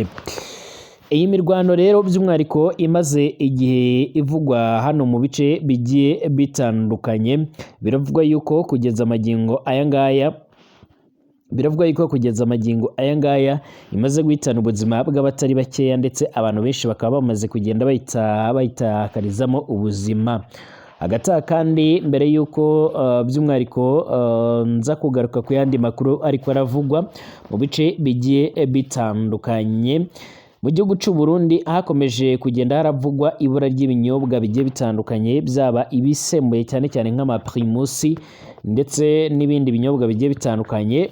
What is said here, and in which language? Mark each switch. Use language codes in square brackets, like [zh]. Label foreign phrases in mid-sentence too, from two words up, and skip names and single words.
[rn] Iyi mirwano rero by'umwihariko imaze igihe ivugwa hano mu bice bigiye bitandukanye, biravugwa yuko kugeza amagingo aya ngaya imaze guhitana ubuzima bw'abatari bakeya ndetse abantu benshi bakaba bamaze kugenda bayitakarizamo ubuzima. Hagati kandi mbere yuko by'umwihariko nza kugaruka ku yandi makuru ariko aravugwa mu bice bigiye bitandukanye, mu gihugu cy'u Burundi hakomeje kugenda haravugwa ibura ry'ibinyobwa bigiye bitandukanye, byaba ibisembuye cyane cyane nk'amaprimusi ndetse n'ibindi binyobwa bigiye bitandukanye.